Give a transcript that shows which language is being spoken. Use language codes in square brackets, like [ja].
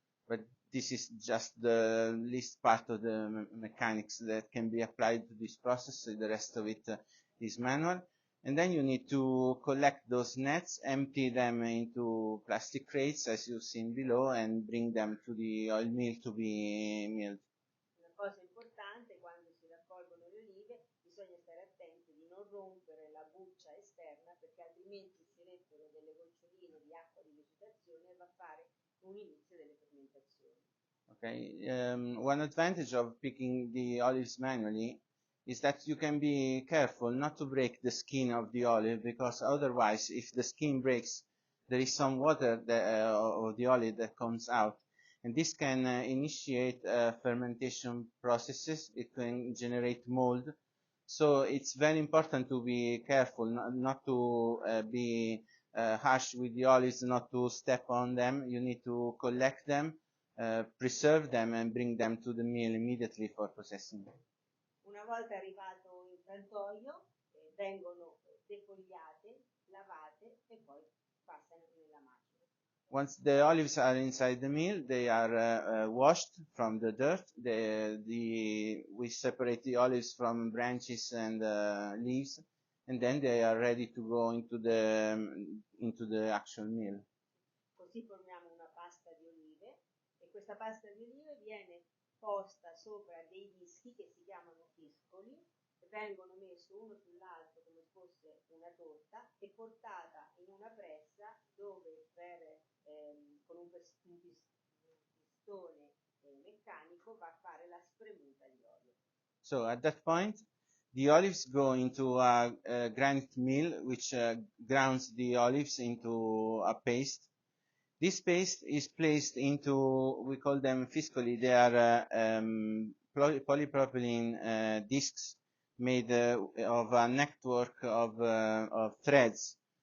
[en] But this is just the least part of the mechanics that can be applied to this process. So the rest of it is manual. And then you need to collect those nets, empty them into plastic crates, as you've seen below, and bring them to the oil mill to be milled. [it] Una cosa importante, quando si raccolgono le olive, bisogna stare attenti di non rompere la buccia esterna, perché altrimenti si mettono delle goccioline di acqua di vegetazione e va a fare un inizio delle fermentazioni. [en] Okay, one advantage of picking the olives manually is that you can be careful not to break the skin of the olive, because otherwise, if the skin breaks, there is some water of the olive that comes out, and this can initiate fermentation processes. It can generate mold. So it's very important to be careful, not to be harsh with the olives, not to step on them. You need to collect them, preserve them, and bring them to the mill immediately for processing. [it] Una volta arrivato il frantoio, vengono defogliate, lavate e poi passano nella macchina. [en] Once the olives are inside the mill, they are washed from the dirt. We separate the olives from branches and leaves, and then they are ready to go into the actual mill. [it] Così formiamo una pasta di olive e questa pasta di olive viene posta sopra dei dischi che si chiamano fiscoli, che vengono messi uno sull'altro come fosse una torta e portata in una pressa dove con un pistone meccanico va a fare la spremuta di olio. [en] So at that point, the olives go into a granite mill, which grounds the olives into a paste. This paste is placed into, we call them fiscoli. They are polypropylene discs made of a network of threads.